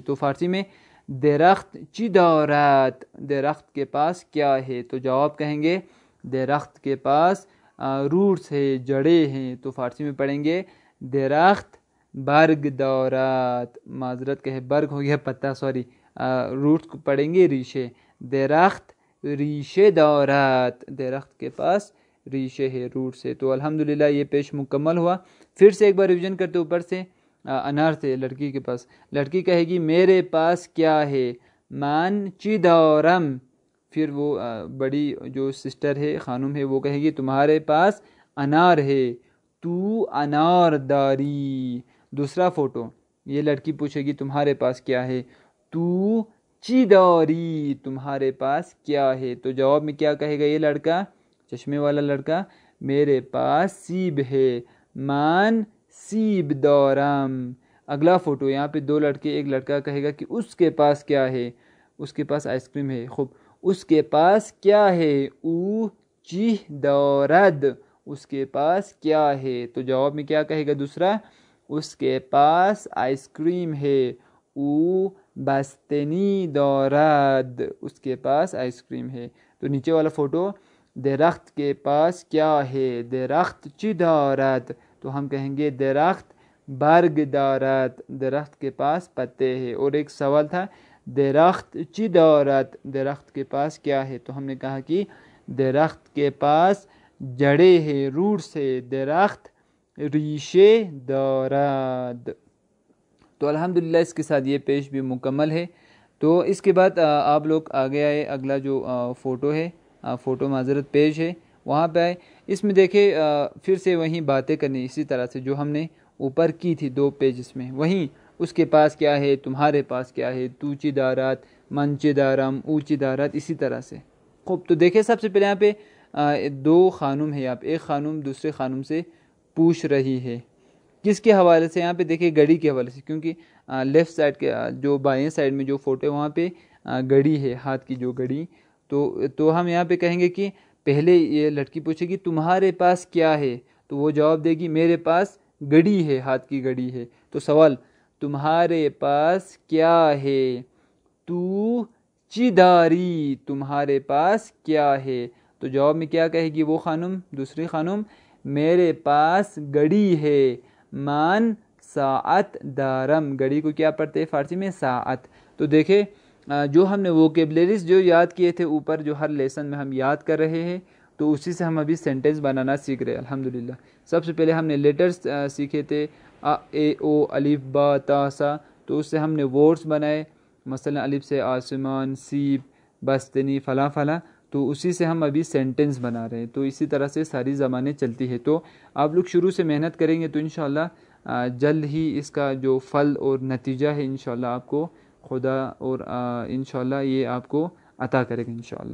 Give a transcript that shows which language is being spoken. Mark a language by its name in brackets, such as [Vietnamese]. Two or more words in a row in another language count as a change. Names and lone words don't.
[Urdu] تو فارسی میں [Persian] درخت چی دارات، [Urdu] درخت کے پاس کیا ہے، تو جواب کہیں گے درخت کے پاس روٹس ہے، جڑیں ہیں، تو فارسی میں پڑھیں گے [Persian] درخت برگ دارات، [Urdu] معذرت کہ برگ ہو گیا پتا، سوری، روٹس کو پڑھیں گے ریشے، [Persian] درخت ریشے دارات، [Urdu] درخت کے پاس ریشے ہے، روٹس ہے۔ تو الحمدللہ یہ پیش مکمل ہوا۔ پھر سے ایک بار ریویژن کرتے، اوپر سے انار سے لڑکی کے پاس، لڑکی کہے گی میرے پاس کیا ہے؟ [Persian] من چی دارم، [Urdu] پھر وہ بڑی جو سسٹر ہے، خانم ہے، وہ کہے گی تمہارے پاس انار ہے، [Persian] تو انار داری۔ [Urdu] دوسرا فوٹو، یہ لڑکی پوچھے گی تمہارے پاس کیا ہے؟ [Persian] تو چی داری، [Urdu] تمہارے پاس کیا ہے، تو جواب میں کیا کہے گا یہ لڑکا، چشمے والا لڑکا؟ میرے پاس سیب ہے، [Persian] من سیب دارم۔ [Urdu] اگلا فوٹو، یہاں پہ 2 لڑکے، ایک لڑکا کہے گا کہ اس کے پاس کیا ہے؟ اس کے پاس آئس کریم ہے۔ خوب، اس کے پاس کیا ہے؟ [Persian] او چی دارد، [Urdu] اس کے پاس کیا ہے، تو جواب میں کیا کہے گا دوسرا؟ اس کے پاس آئس کریم ہے، [Persian] او بستنی دارد، [Urdu] اس کے پاس آئس کریم ہے۔ تو نیچے والا فوٹو، درخت کے پاس کیا ہے؟ [Persian] درخت چی دارد، [Urdu] تو ہم کہیں گے [Persian] درخت برگ دارد، [Urdu] درخت کے پاس پتے ہیں۔ اور ایک سوال تھا [Persian] درخت چی دارد، [Urdu] درخت کے پاس کیا ہے، تو ہم نے کہا کہ درخت کے پاس جڑیں ہیں، روٹس ہے، [Persian] درخت ریشے دارد۔ [Urdu] تو الحمدللہ اس کے ساتھ یہ پیش بھی مکمل ہے۔ تو اس کے بعد آپ لوگ آگے آئے، اگلا جو فوٹو ہے، فوٹو معذرت پیج ہے، وہاں پہ آئے. اس میں دیکھیں پھر سے وہیں باتیں کرنی اسی طرح سے جو ہم نے اوپر کی تھی 2 پیجز میں. وہیں اس کے پاس کیا ہے, تمہارے پاس کیا ہے, [Persian] تو چی دارات, من چی دارم, او چی دارات, [Urdu] اسی طرح سے. خوب, تو دیکھیں سب سے پہلے یہاں پہ 2 خانم ہے. یہاں پہ ایک خانم دوسرے خانم سے پوچھ رہی ہے. کس کے حوالے سے؟ یہاں پہ دیکھیں گھڑی کے حوالے سے, کیونکہ لیفٹ سائڈ کے جو بائیں سائڈ میں جو فوٹو ہے وہاں پہ گھڑی ہے, ہاتھ کی جو گھڑی. تو ہم یہاں پہ کہیں گے کہ پہلے یہ لڑکی پوچھے گی تمہارے پاس کیا ہے, تو وہ جواب دے گی میرے پاس گھڑی ہے, ہاتھ کی گھڑی ہے. تو سوال, تمہارے پاس کیا ہے, [Persian] تو چی داری, [Urdu] تمہارے پاس کیا ہے. تو جواب میں کیا کہے گی وہ خانم, دوسری خانم, میرے پاس گھڑی ہے, [Persian] مان ساعت دارم. [Urdu] گھڑی کو کیا پڑھتے ہیں فارسی میں؟ ساعت. تو دیکھیں جو ہم نے ووکیبلریز جو یاد کیے تھے اوپر, جو ہر لیسن میں ہم یاد کر رہے ہیں, تو اسی سے ہم ابھی سینٹنس بنانا سیکھ رہے ہیں الحمدللہ. سب سے پہلے ہم نے لیٹرز سیکھے تھے, ا اے او, الف با تا سا. تو اس سے ہم نے ورڈز بنائے, مثلا الف سے آسمان, سیب, بستنی, فلاں فلاں. تو اسی سے ہم ابھی سینٹنس بنا رہے ہیں. تو اسی طرح سے ساری زبانیں چلتی ہے. تو آپ لوگ شروع سے محنت کریں گے تو انشاءاللہ جلد ہی اس کا جو پھل اور نتیجہ ہے انشاءاللہ آپ کو خدا اور انشاءاللہ یہ آپ کو عطا کرے گا انشاءاللہ.